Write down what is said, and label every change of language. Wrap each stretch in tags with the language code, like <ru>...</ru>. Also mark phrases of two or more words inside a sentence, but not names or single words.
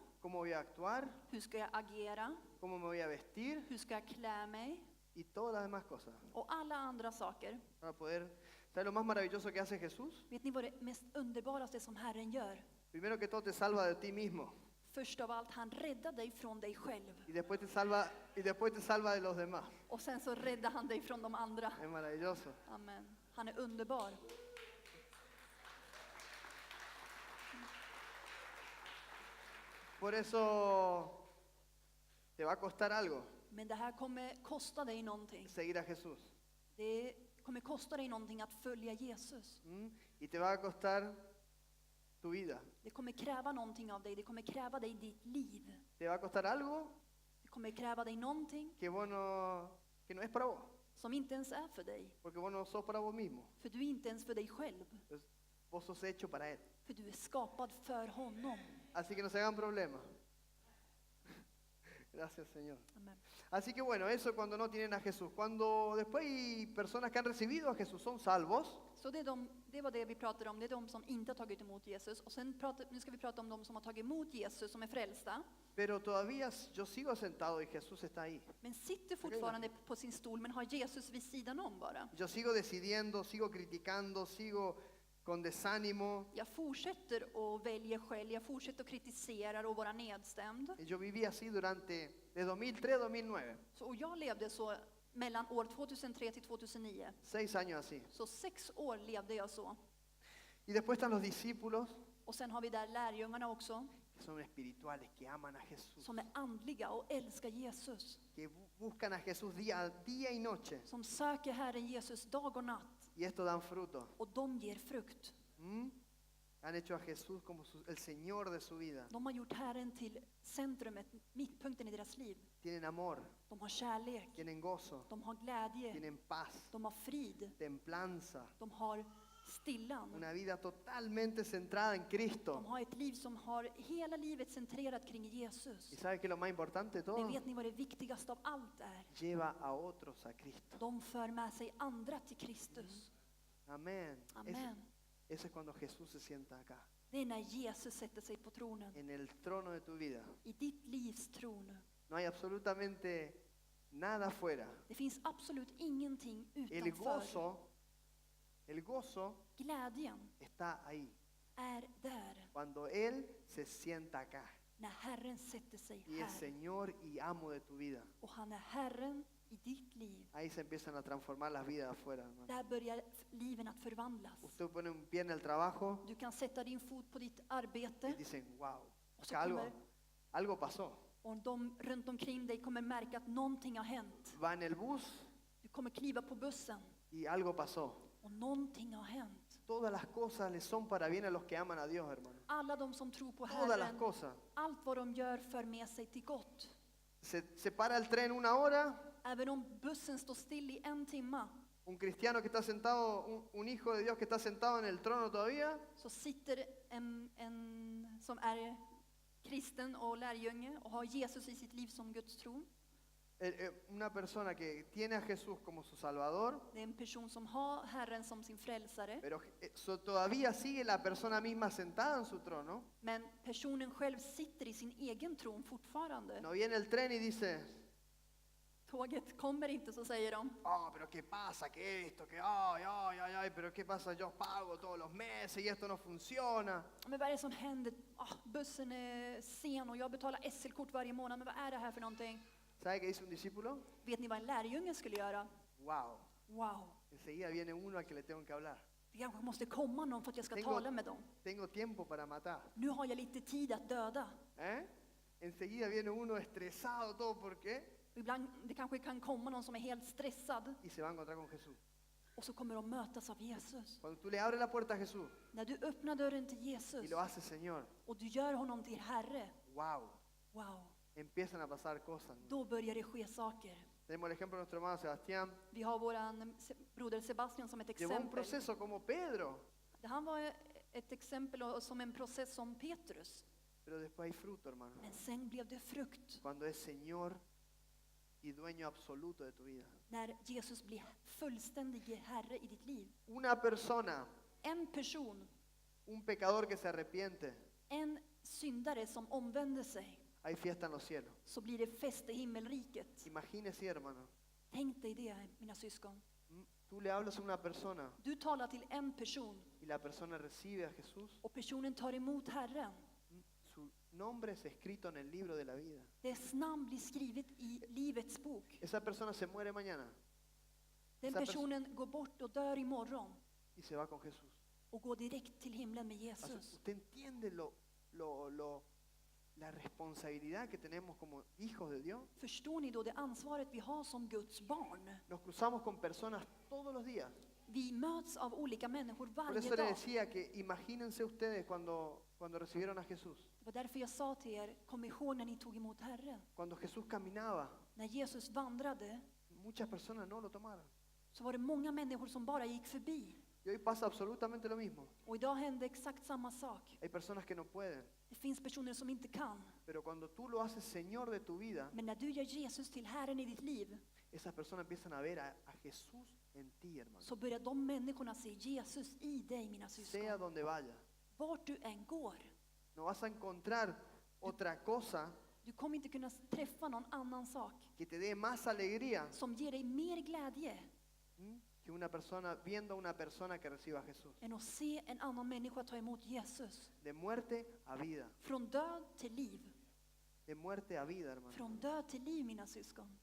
<es>cómo voy a actuar,</es> <sv>Hur ska jag agera?</sv> <es>cómo me voy a vestir</es> <sv>Hur ska jag klä mig?</sv> <es>y todas las demás cosas.</es> <sv>Och alla andra saker.</sv> <es>Para poder, ¿sabes lo más maravilloso que hace Jesús?</es> <sv>Vet ni vad det mest underbaraste som Herren gör?</sv> <es>Primero que todo te salva de ti mismo</es> <sv>Först av allt, han räddar dig från dig själv.</sv> <es>y después te salva de los demás.</es> <sv>Och sen så räddar han dig från de andra.</sv> <es>Es maravilloso.</es> <sv>Amen. Han är underbar.</sv> <es>Por eso te va a costar algo</es> <sv>Men det här kommer kosta dig någonting.</sv> <es>seguir a Jesús.</es> <sv>Det kommer kosta dig någonting att följa Jesus.</sv> <es>¿Mm? Y te va a costar tu vida.</es> <sv>Det kommer kräva någonting av dig. Det kommer kräva dig ditt liv.</sv> <es>Te va a costar algo</es> <sv>Det kommer kräva dig någonting</sv> <es>que no es para vos,</es> <sv>som inte ens är för dig.</sv> <es>porque vos no sos para vos mismo.</es> <sv>För du är inte ens för dig själv.</sv> <es>Entonces, vos sos hecho para Él.</es> <sv>För du är skapad för honom.</sv> <es>Así que no se hagan problemas. Gracias, Señor. Amen. Así que bueno, eso cuando no tienen a Jesús. Cuando después hay personas que han recibido a Jesús, son salvos.</es> <sv>Så det var det vi pratade om. Det är de som inte har tagit emot Jesus. Och sen nu ska vi prata om de som har tagit emot Jesus, som är frälsta.</sv> <es>Pero todavía yo sigo sentado y Jesús está ahí.</es> <sv>Men sitter fortfarande på sin stol, men har Jesus vid sidan om bara.</sv> <es>Yo sigo decidiendo, sigo criticando, sigo con desánimo.</es> <sv>Jag fortsätter och väljer själv. Jag fortsätter och kritiserar och vara nedstämd.</sv> <es>Yo viví así de 2003 a 2009.</es> <sv>Och jag levde så mellan år 2003 till 2009.</sv> <es>6 años así.</es> <sv>Så 6 år levde jag så.</sv> <es>Y después están los discípulos,</es> <sv>Och sen har vi där lärjungarna också,</sv> <es>que son espirituales, que aman a Jesús,</es> <sv>som är andliga och älskar Jesus.</sv> <es>que buscan a Jesús día y noche.</es> <sv>Som söker Herren Jesus dag och natt.</sv> <es>Y esto dan fruto.</es> <sv>Och de ger frukt. ¿Mm?</sv> <es>Han hecho a Jesús como el Señor de su vida.</es> <sv>De har gjort Herren till centrumet, mittpunkten i deras liv.</sv> <es>Tienen amor,</es> <sv>De har kärlek.</sv> <es>tienen gozo,</es> <sv>De har glädje.</sv> <es>tienen paz,</es> <sv>De har frid.</sv> <es>templanza.</es> <sv>De har stillan.</sv> <es>Una vida totalmente centrada en Cristo.</es> <sv>De har ett liv som har hela livet centrerat kring Jesus.</sv> <es>¿Y sabe qué es lo más importante de todo?</es> <sv>Men vet ni vad det viktigaste av allt är?</sv> <es>Lleva a otros a Cristo.</es> <sv>De för med sig andra till Kristus.</sv> <es>Amén.</es> <sv>Amen.</sv> <es>Eso es cuando Jesús se sienta acá,</es> <sv>Det är när Jesus sätter sig på tronen.</sv> <es>en el trono de tu vida.</es> <sv>I ditt livs tron.</sv> <es>No hay absolutamente nada afuera.</es> <sv>Det finns absolut ingenting</sv> <es>El</es> <sv>utanför.</sv> <es>gozo</es> <sv>Glädjen</sv> <es>está ahí.</es> <sv>är där.</sv> <es>Cuando Él se sienta acá</es> <sv>När Herren sätter sig</sv> <es>y es</es> <sv>här.</sv> <es>Señor y amo de tu vida.</es> <sv>Och han är Herren i ditt liv.</sv> <es>Ahí se empiezan a transformar las vidas afuera, hermano.</es> <sv>Där börjar liven att förvandlas.</sv> <es>Usted pone un pie en el trabajo</es> <sv>Du kan sätta din fot på ditt</sv> <es>y</es> <sv>arbete.</sv> <es>dicen, wow,</es> <sv>Och så</sv> <es>acá</es> <sv>kommer,</sv> <es>algo pasó.</es> <sv>och de runt omkring dig kommer märka att någonting har hänt.</sv> <es>Va en el bus</es> <sv>Du kommer kliva på bussen</sv> <es>y algo pasó.</es> <sv>och någonting har hänt.</sv> <es>Todas las cosas les son para bien a los que aman a Dios, hermano.</es> <sv>Alla de som tror på</sv> <es>Todas las</es> <sv>Herren,</sv> <es>cosas.</es> <sv>allt vad de gör för med sig till gott.</sv> <es>Se para el tren 1 hora,</es> <sv>Även om bussen står still i 1 timme,</sv> <es>un cristiano que está sentado, un hijo de Dios que está sentado en el trono todavía,</es> <sv>så sitter en som är kristen och lärjunge och har Jesus i sitt liv som Guds tron.</sv> <es>una persona que tiene a Jesús como su Salvador,</es> <sv>Det är en person som har Herren som sin frälsare.</sv> <es>pero todavía sigue la persona misma sentada en su trono.</es> <sv>Men personen själv sitter i sin egen tron fortfarande.</sv> <es>No viene el tren y dice,</es> <sv>Tåget kommer inte, så säger de.</sv> <es>Ah, pero ¿qué pasa? ¿Qué esto? ¿Qué? Ay, ay, ay, ay, pero ¿qué pasa? Yo pago todos los meses y esto no funciona.</es> <sv>Men vad är det som händer? Bussen är sen och jag betalar SL-kort varje månad. Men vad är det här för någonting?</sv> <es>¿Sabe qué dice un discípulo?</es> <sv>Vet ni vad en lärjunge skulle göra?</sv> <es>Wow.</es> <sv>Wow,</sv> <es>Enseguida viene uno al que le tengo que hablar.</es> <sv>det kanske måste komma någon för att jag ska tala med dem.</sv> <es>Tengo tiempo para matar.</es> <sv>Nu har jag lite tid att döda.</sv> <es>Enseguida viene uno estresado, todo, ¿por qué?</es> <sv>Ibland det kanske kan komma någon som är helt stressad</sv> <es>Y se va a encontrar con Jesús.</es> <sv>och så kommer de mötas av Jesus.</sv> <es>Cuando tú le abres la puerta a Jesús</es> <sv>När du öppnar dörren till</sv> <es>y</es> <sv>Jesus</sv> <es>lo haces Señor,</es> <sv>och du gör honom till Herre,</sv> <es>wow,</es> <sv>wow,</sv> <es>empiezan a pasar cosas.</es> <sv>då börjar det ske saker.</sv> <es>Tenemos el ejemplo de nuestro hermano Sebastián.</es> <sv>Vi har våran broder Sebastian som ett</sv> <es>Llevó un</es> <sv>exempel.</sv> <es>proceso como Pedro,</es> <sv>Han var ett exempel och som en process som Petrus.</sv> <es>pero después hay fruto, hermano.</es> <sv>Men sen blev det frukt.</sv> <es>Cuando es Señor y dueño absoluto de tu vida.</es> <sv>När Jesus blir fullständig Herre i ditt liv.</sv> <es>Una persona,</es> <sv>En person,</sv> <es>un pecador que se arrepiente,</es> <sv>en syndare som omvänder sig,</sv> <es>hay fiesta en los cielos.</es> <sv>så blir det fest i himmelriket.</sv> <es>Imagínese, hermano.</es> <sv>Tänk dig det, mina syskon.</sv> <es>Tú le hablas a una persona</es> <sv>Du talar till en person</sv> <es>y la persona recibe a Jesús.</es> <sv>och personen tar emot Herren.</sv> <es>Su nombre es escrito en el libro de la vida.</es> <sv>Dess namn blir skrivet i livets bok.</sv> <es>Esa persona se muere mañana</es> <sv>Den</sv> <es>Esa</es> <sv>personen går bort och dör imorgon</sv> <es>y se va con Jesús.</es> <sv>och går direkt till himlen med Alltså, Jesus.</sv> <es>¿usted entiende la responsabilidad que tenemos como hijos de Dios?</es> <sv>Förstår ni då det ansvaret vi har som Guds barn?</sv> <es>Nos cruzamos con personas todos los días.</es> <sv>Vi möts av olika människor</sv> <es>Por</es> <sv>varje</sv> <es>eso le</es> <sv>dag.</sv> <es>decía que imagínense ustedes cuando recibieron a Jesús.</es> <sv>Det var därför jag sa till er, kom ihåg när ni tog emot Herren.</sv> <es>Cuando Jesús caminaba,</es> <sv>När Jesus vandrade</sv> <es>muchas personas no lo tomaron.</es> <sv>så var det många människor som bara gick förbi.</sv> <es>Y hoy pasa absolutamente lo mismo.</es> <sv>Och idag händer exakt samma sak.</sv> <es>Hay personas que no pueden.</es> <sv>Det finns personer som inte kan.</sv> <es>Pero cuando tú lo haces Señor de tu vida,</es> <sv>Men när du gör Jesus till Herren i ditt liv,</sv> <es>esas personas empiezan a ver a Jesús en ti, hermano.</es> <sv>så börjar de människorna se Jesus i dig, mina</sv> <es>Sea</es> <sv>syskon.</sv> <es>donde vaya.</es> <sv>Vart du än går.</sv> <es>No vas a encontrar otra cosa</es> <sv>Du kommer inte kunna träffa någon annan sak</sv> <es>que te dé más alegría</es> <sv>som ger dig mer glädje</sv> <es>que una persona viendo a una persona que reciba a Jesús.</es> <sv>än att se en annan människa ta emot Jesus.</sv> <es>De muerte a vida.</es> <sv>Från död till liv.</sv> <es>De muerte a vida, hermano.</es> <sv>Från död till liv, mina syskon.</sv>